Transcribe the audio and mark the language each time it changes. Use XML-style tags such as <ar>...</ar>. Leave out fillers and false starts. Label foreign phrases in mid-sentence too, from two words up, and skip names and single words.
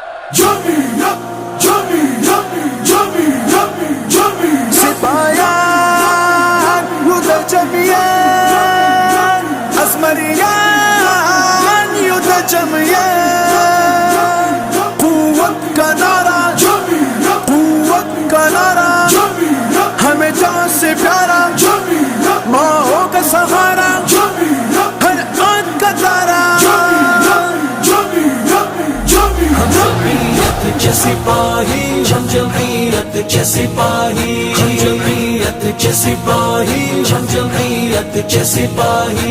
<ur>جمعیت جمعیت جمعیت جمعیت</ur> <ps>سپاهیان یو د جمعیت ازمریان یو د جمعیت</ps> <ur>قوت کا نعرہ قوت کا نعرہ ہمیں جان سے پیارا ماں کا سہارا ہر آنکھ کا تارا جمعیت کے سپاہی ہم جمعیت کے سپاہی ہم جمعیت کے سپاہی ہم جمعیت کے سپاہی</ur>